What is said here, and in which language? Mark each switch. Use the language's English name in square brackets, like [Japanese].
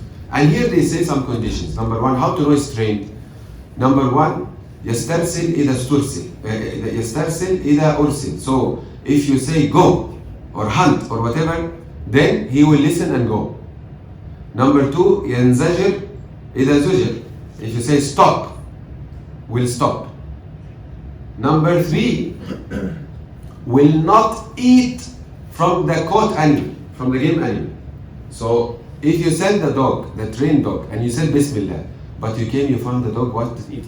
[English] And here they say some conditions. Number one, how to know it's trained. Number one, [Arabic] يسترسل إذا استرسل. يسترسل إذا أرسل. [English] So if you say go or hunt or whatever, then he will listen and go. Number two, [Arabic] ينزجر إذا زجر. [English] If you say stop, will stop. Number three, will not eat from the caught animal, from the game animal. So if you send the dog, the trained dog, and you said Bismillah, but you came, you found the dog what?